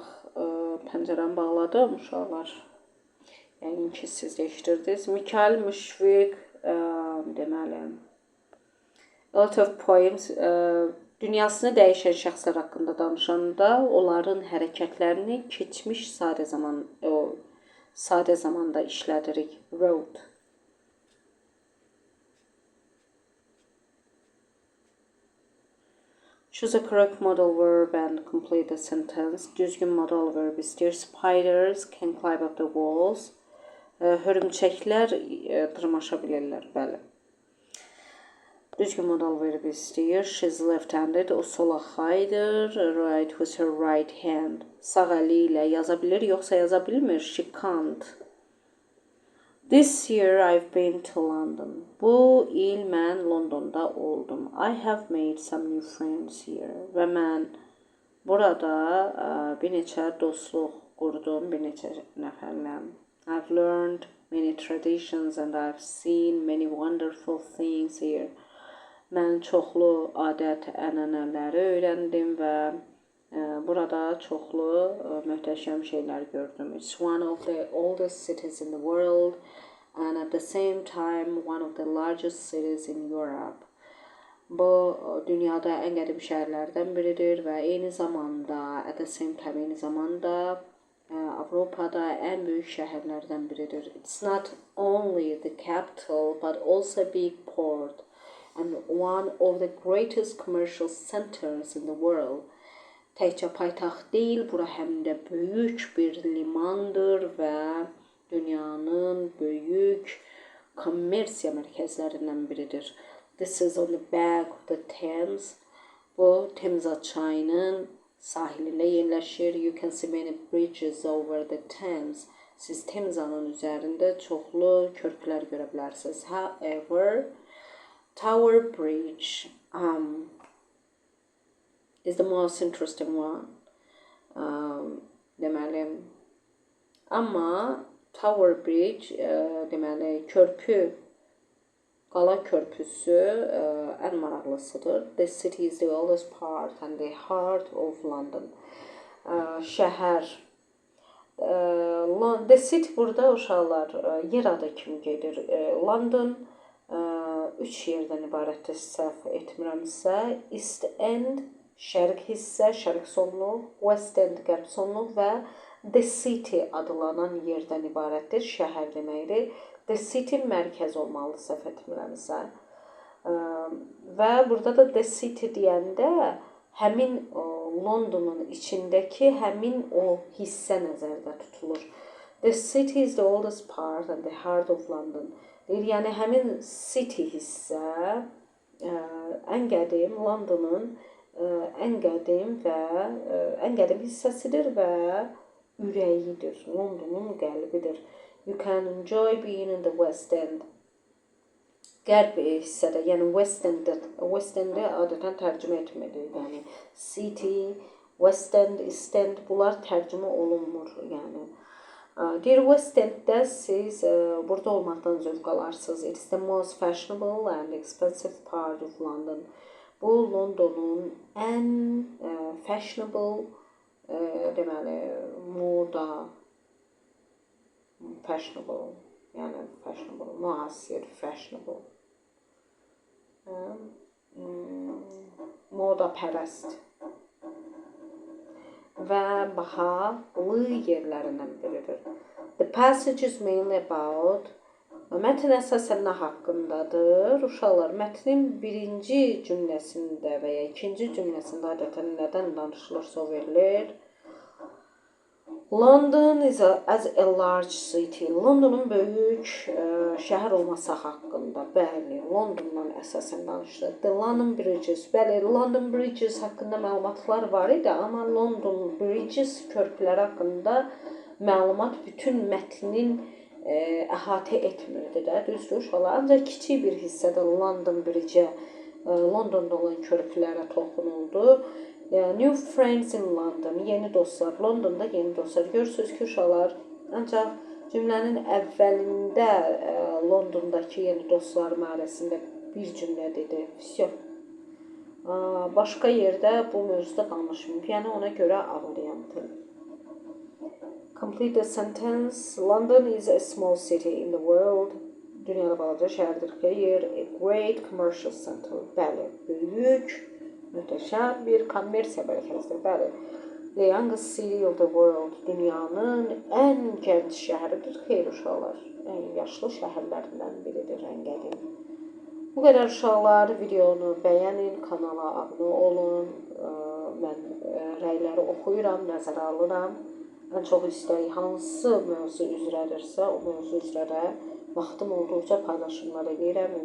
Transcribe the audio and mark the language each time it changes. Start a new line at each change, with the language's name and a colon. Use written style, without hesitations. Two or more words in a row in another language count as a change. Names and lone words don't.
Azerbaijani: Pəncərəni bağladım uşaqlar. Yəni ki, siz eşitirdiniz. Mikhail Müşfiq, deməli.
English: A lot of poems,
Azerbaijani: dünyasını dəyişən şəxslər haqqında danışanda onların hərəkətlərini keçmiş sadə zamanda işlədirik.
English: Wrote. Choose a correct modal verb and complete the sentence.
Azerbaijani: Düzgün
English: modal verb
Azerbaijani: istəyir.
English: Spiders can climb up the walls.
Azerbaijani: Hörümçəklər dırmaşa bilirlər, bəli. Düzgün
English: modal verb
Azerbaijani: istəyir.
English: She's left-handed.
Azerbaijani: O sol axaydır.
English: Write with her right hand.
Azerbaijani: Sağ əli ilə yaza bilir, yoxsa yaza bilmir.
English: She can't. This year I've been to London.
Azerbaijani: Bu il mən Londonda oldum.
English: I have made some new friends here.
Azerbaijani: Və mən burada bir neçə dostluq qurdum, bir neçə nəfərlə.
English: I've learned many traditions and I've seen many wonderful things here.
Azerbaijani: Mən çoxlu adət-ənənələri öyrəndim və burada çoxlu möhtəşəm şeylər gördüm.
English: It's one of the oldest cities in the world and at the same time one of the largest cities in Europe.
Azerbaijani: Bu dünyada ən qədim şəhərlərdən biridir və eyni zamanda
English: at the same time
Azerbaijani: eyni zamanda Avropada ən böyük şəhərlərdən biridir.
English: It's not only the capital but also a big port and one of the greatest commercial centers in the world.
Azerbaijani: Təkcə paytaxt deyil, bura həm də böyük bir limandır və dünyanın böyük kommersiya mərkəzlərindən biridir.
English: This is on the back of the Thames.
Azerbaijani: Bu Temza çayının sahilində yerləşir.
English: You can see many bridges over the Thames.
Azerbaijani: Siz Temzanın üzərində çoxlu körpülər görə bilərsiniz.
English: However, Tower Bridge is the most interesting one.
Azerbaijani: Deməli, amma Tower Bridge, deməli, qala körpüsü ən maraqlısıdır.
English: The city is the oldest part and the heart of London.
Azerbaijani: Şəhər. The city burada uşaqlar yer adı kimi gedir. London 3 yerdən ibarətdir, səhv etmirəmsə.
English: East End,
Azerbaijani: şərq hissə, şərq sonluq,
English: West End,
Azerbaijani: qərb sonluq və The City adlanan yerdən ibarətdir. Şəhər deməkdir. The City mərkəz olmalı, səhv etmirəmsə. Və burada da The City deyəndə həmin Londonun içindəki həmin o hissə nəzərdə tutulur.
English: The city is the oldest part and the heart of London.
Azerbaijani: Deyir, yəni həmin city hissə ən qədim Londonun ən qədim hissəsidir və ürəyidir. Londonun qəlbidir.
English: You can enjoy being in the West End.
Azerbaijani: Qərb hissədə, yəni West End-i adətən tərcümə etmədir. Yəni City, West End, East End bunlar tərcümə olunmur. Yəni deyir, West End-də siz burada olmaqdan zövq alarsınız.
English: It is the most fashionable and expensive part of London.
Azerbaijani: Bu Londonun ən fashionable, deməli, moda, fashionable, yəni fashionable, müasir, fashionable. Moda pərəst və bahalı yerlərindən biridir.
English: The passage is mainly about,
Azerbaijani: mətn əsasən nə haqqındadır? Uşaqlar, mətnin birinci cümləsində və ya ikinci cümləsində adətən nədən danışılırsa o verilir.
English: London is as a large city.
Azerbaijani: Londonun böyük şəhər olması haqqında, bəli, Londondan əsasən danışılır.
English: The London Bridges,
Azerbaijani: bəli, London Bridges haqqında məlumatlar var idi, amma London Bridges körpüləri haqqında məlumat bütün mətnin əhatə etmirdi də, düzdür uşaqlar. Ancaq kiçik bir hissədə London Bridge-ə, Londonda olan körpülərə toxunuldu.
English: New friends in London,
Azerbaijani: yeni dostlar, Londonda yeni dostlar. Görürsünüz ki, uşaqlar, ancaq cümlənin əvvəlində Londondakı yeni dostlar barəsində bir cümlə dedi. Всё. Başqa yerdə bu mövzuda danışmayım. Yəni ona görə A variantı.
English: Complete the sentence. London is a small city in the world.
Azerbaijani: Dünyada balaca şəhərdir.
English: Here, a great commercial center.
Azerbaijani: Bəli, böyük, möhtəşəm bir kommersiya mərkəzidir. Bəli.
English: The youngest city of the world.
Azerbaijani: Dünyanın ən gənc şəhəridir. Xeyr uşaqlar. Ən yaşlı şəhərlərindən biridir, ən qədim. Bu qədər uşaqlar, videonu bəyənin, kanala abunə olun. Mən rəyləri oxuyuram, nəzərə alıram. Ən çox istəyik hansı mövzu üzrədirsə, o mövzu üzrədə vaxtım olduqca paylaşımlar edirəm.